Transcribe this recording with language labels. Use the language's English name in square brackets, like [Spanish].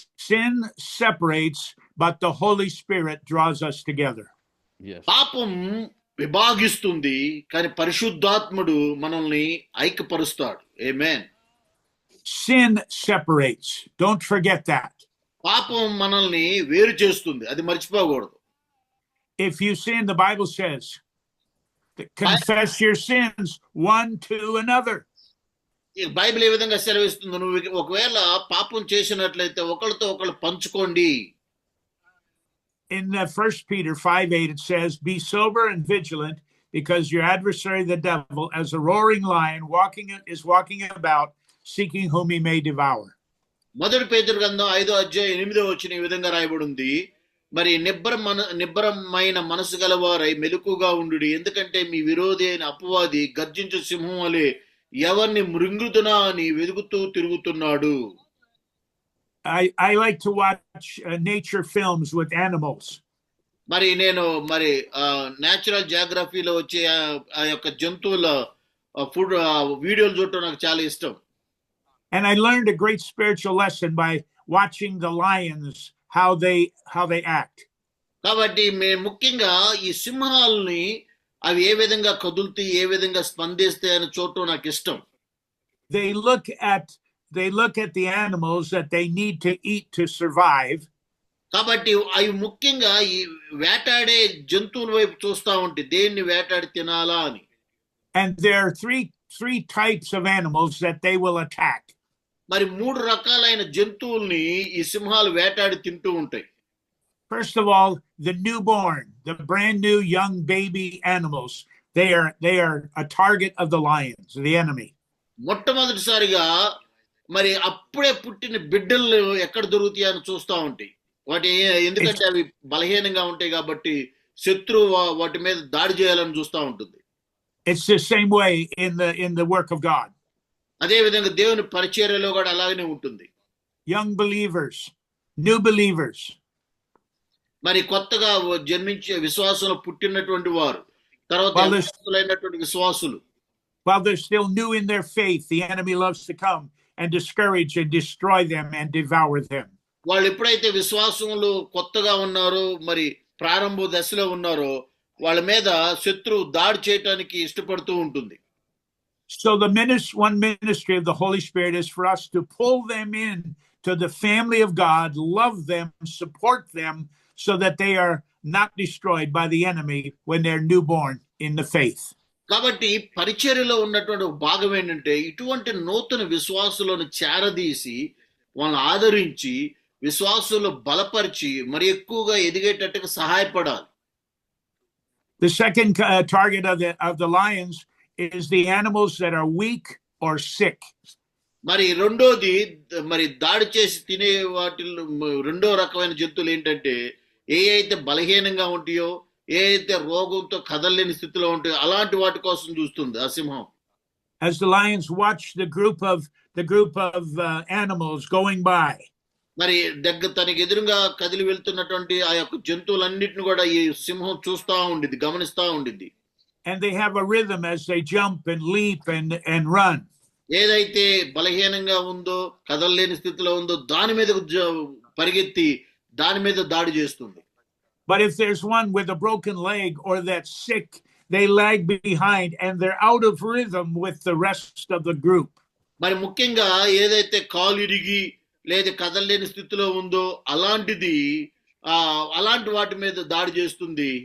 [English] Sin separates, but the Holy Spirit draws us together. Yes. [Telugu] పాపం విభాగిస్తుంది, కానీ పరిశుద్ధాత్ముడు మనల్ని ఐక్యపరుస్తాడు. ఆమేన్. [English] Sin separates. Don't forget that. [Telugu] పాపం మనల్ని వేరు చేస్తుంది, అది మర్చిపోకూడదు. [English] If you sin, the Bible says, confess your sins one to another. [Telugu] ఈ బైబిల్ ఏ విధంగా సెలవిస్తుందో, నువ్వు ఒకవేళ పాపం చేసినట్లయితే ఒకరితో ఒకరు పంచుకోండి. [English] In 1 Peter 5:8 it says, be sober and vigilant, because your adversary the devil, as a roaring lion, is walking about, seeking whom he may devour. [Telugu] మొదటి పేతురు గ్రంథం 5:8 ఈ విధంగా రాయబడి ఉంది. మరి నిబ్బరమైన మనసు గలవారై మెలకుగా ఉండుడి, ఎందుకంటే మీ విరోధి అయిన అపవాది గర్జించు సింహం వలె ఎవరిని మృంగుదునా అని వెదుకుతూ తిరుగుతున్నాడు. [English] I like to watch nature films with animals. [Telugu] మరి నేను నేచురల్ జియోగ్రఫీలో వచ్చే ఆ యొక్క జంతువుల ఫుడ్ వీడియోలు చూడటం నాకు చాలా ఇష్టం. [English] And I learned a great spiritual lesson by watching the lions, how they act. [Telugu] కాబట్టి మేము ముఖ్యంగా ఈ సింహాలని అవి ఏ విధంగా కదులుతాయి, ఏ విధంగా స్పందిస్తాయి అని చూడటం నాకు ఇష్టం. [English] They look at the animals that they need to eat to survive. [Telugu] కాబట్టి అవి ముఖ్యంగా ఈ వేటాడే జంతువుల వైపు చూస్తా ఉంటాయి, దేన్ని వేటాడి తినాలా అని. [English] And there are three types of animals that they will attack. [Telugu] మరి 3 రకాలైన జంతువుల్ని ఈ సింహాలు వేటాడి తింటూ ఉంటాయి. [English] First of all, the newborn, the brand new young baby animals. They are a target of the lions, the enemy. [Telugu] మొట్టమొదటిసారిగా మరి అప్పుడే పుట్టిన బిడ్డలు ఎక్కడ దొరుకుతాయని చూస్తూ ఉంటాయి. వాటి ఎందుకంటే అవి బలహీనంగా ఉంటాయి కాబట్టి శత్రువు వాటి మీద దాడి చేయాలని చూస్తూ ఉంటుంది. [English] It's the same way in the work of God. [Telugu] అదే విధంగా దేవుని పరిచర్యలో కూడా అలాగనే ఉంటుంది. [English] Young believers, new believers. [Telugu] మరి కొత్తగా జన్మించే విశ్వాసంలో పుట్టినటువంటి వారు, తర్వాత విశ్వాసులు, [English] while they're still new in their faith, the enemy loves to come and discourage and destroy them and devour them. [Telugu] వాళ్ళు ఎప్పుడైతే విశ్వాసంలో కొత్తగా ఉన్నారో, మరి ప్రారంభ దశలో ఉన్నారో, వాళ్ళ మీద శత్రువు దాడి చేయడానికి ఇష్టపడుతూ ఉంటుంది. [English] So one ministry of the Holy Spirit is for us to pull them in to the family of God, love them, support them, so that they are not destroyed by the enemy when they're newborn in the faith. [Telugu] కాబట్టి పరిచర్యలో ఉన్నటువంటి భాగం ఏంటంటే ఇటువంటి నూతన విశ్వాసులను చేరదీసి వాళ్ళని ఆదరించి విశ్వాసులు బలపరిచి మరి ఎక్కువగా ఎదిగేటట్టుగా సహాయపడాలి. [English] The second target of the lions is the animals that are weak or sick. [Telugu] మరి రెండోది, మరి దాడి చేసి తినే వాటిలో రెండో రకమైన జంతువులు ఏంటంటే ఏ అయితే బలహీనంగా ఉంటాయో, ఏ అయితే రోగంతో కదలలేని స్థితిలో ఉంటాయో అలాంటి వాటి కోసం చూస్తుంది ఆ సింహం. [English] As the lions watch the group of animals going by, [Telugu] మరి తనకి ఎదురుగా కదిలి వెళ్తున్నటువంటి ఆ యొక్క జంతువులన్నిటిని కూడా ఈ సింహం చూస్తా ఉండిద్ది, గమనిస్తా ఉండిద్ది. [English] And they have a rhythm as they jump and leap and run. [Telugu] ఏదైతే బలహీనంగా ఉందో, కదలలేని స్థితిలో ఉందో దాని మీద పరిగెత్తి దాని మీద దాడి చేస్తుంది. [English] But if there's one with a broken leg or that's sick, they lag behind and they're out of rhythm with the rest of the group. [Telugu] మరి ముఖ్యంగా ఏదైతే కాలు ఇరిగి లేదా కదలలేని స్థితిలో ఉందో అలాంటిది అలాంటి వాటి మీద దాడి చేస్తుంది.